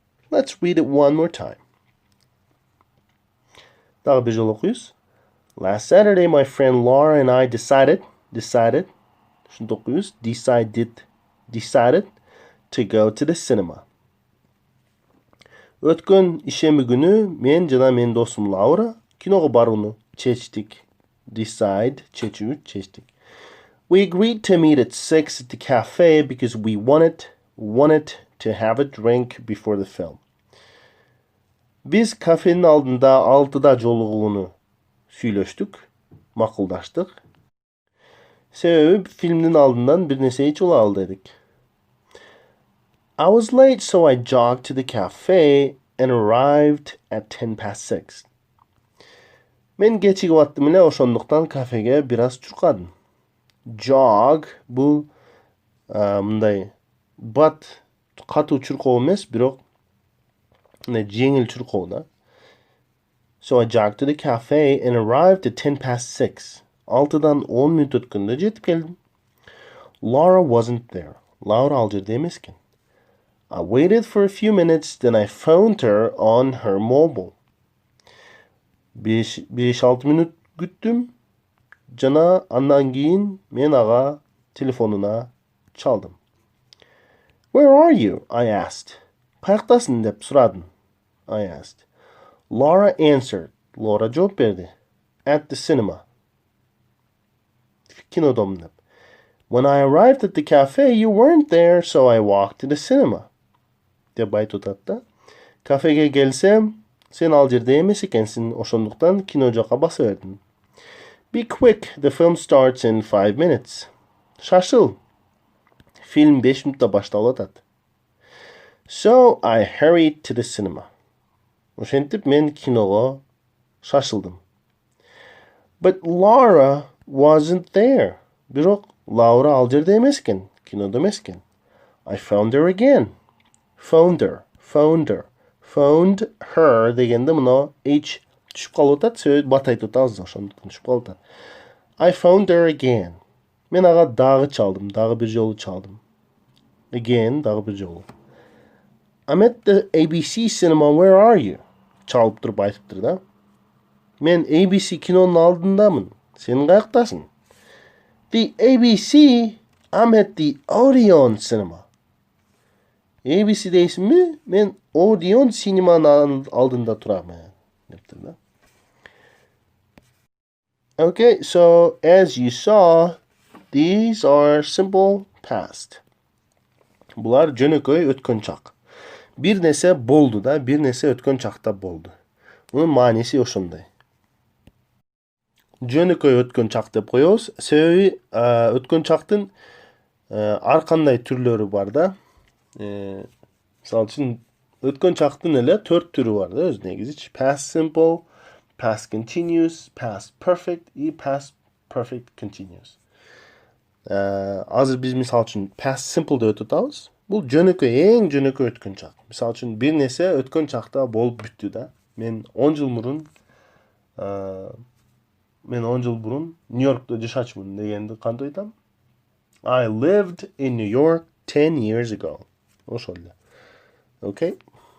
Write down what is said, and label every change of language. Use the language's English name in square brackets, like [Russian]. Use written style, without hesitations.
[English] Let's read it one more time. [Kyrgyz] Дагы бир жолу окуйбуз. [English] Last Saturday, my friend Laura and I decided to go to the cinema. [Kyrgyz] Өткөн ишемби күнү мен жана менин досум Лаура киного барууну чечтик. Чечтик. [English] We agreed to meet at 6 at the cafe because we wanted to have a drink before the film. [Kyrgyz] Биз кафенин алдында 6да жолугууну сүйлөштүк, макулдаштык. Себеби фильмдин алдынан бир нерсе ичип алалы дедик. [English] I was late, so I jogged to the cafe and arrived at 10 past 6. [Kyrgyz] Мен кечигип аттым эле, ошондуктан кафеге бир аз чуркадым. Jog бул мындай бат катуу чуркоо эмес, бирок жеңил чуркоо да. [English] So I jogged to the cafe and arrived at 10 past 6. [Kyrgyz] 6дан 10 мүнөт өткөндө жетип келдим. [English] Laura wasn't there. [Kyrgyz] Laura ал жерде эмес экен. [English] I waited for a few minutes, then I phoned her on her mobile. [Kyrgyz] 5-6 мүнөт күттүм. Жана андан кийин мен ага телефонуна чалдым. [English] "Where are you?" I asked. [Kyrgyz] "Каяктасың?" деп сурадым. [English] I asked. Laura answered. [Kyrgyz] Laura жооп берди. [English] "At the cinema." [Kyrgyz] Кинодомун деп. [English] "When I arrived at the cafe, you weren't there, so I walked to the cinema." [Kyrgyz] деп айтып атат да. Кафеге келсем, сен ал жерде эмес экенсиң, ошондуктан кино жакка баса бердим. [English] Be quick, the film starts in 5 minutes. [Kyrgyz] Шашыл. Фильм 5 мүнөттө башталып атат. [English] So I hurried to the cinema. [Kyrgyz] Ошентип мен киного шашылдым. [English] But Laura wasn't there. [Kyrgyz] Бирок Лаура ал жерде эмес экен, кинодо эмес экен. [English] I phoned her again. Phoned her [Kyrgyz] дегенде мына H түшүп калып атат, сөз бат айтып атабыз, ошондуктан түшүп калып атат. [English] I phoned her again. [Kyrgyz] Мен ага дагы чалдым, дагы бир жолу чалдым. Again, дагы бир жолу. [English] I'm at the ABC cinema, where are you? [Kyrgyz] Чалып туруп айтыптыр да. Мен ABC кинонун алдындамын. Сен каяктасың? [English] The ABC, I'm at the Odeon cinema. [Kyrgyz] ABC дейсинби? Мен Odeon синеманын алдында турам. Дептир да. [English] Okay, so as you saw, these are simple past. [Kyrgyz] Булар жөнөкөй өткөн чак. Бир нерсе болду да, бир нерсе өткөн чакта болду. Мунун мааниси ошондой. Жөнөкөй өткөн чак деп коебуз. Себеби өткөн чактын ар кандай түрлөрү бар да. Мисалы үчүн өткөн чактын эле 4 түрү бар да өз негизи. Past simple, past continuous, past perfect и past perfect continuous. Азыр биз мисалы үчүн past simple деп өтүп атабыз. Бул жөнөкөй, эң жөнөкөй өткөн чак. Мисалы үчүн бир нерсе өткөн чакта болуп бүттү да. Мен 10 жыл мурун Нью-Йоркто жашачумун дегенди кантип айтам? [English] I lived in New York 10 years ago. [Kyrgyz] Ошол эле. [English] Okay?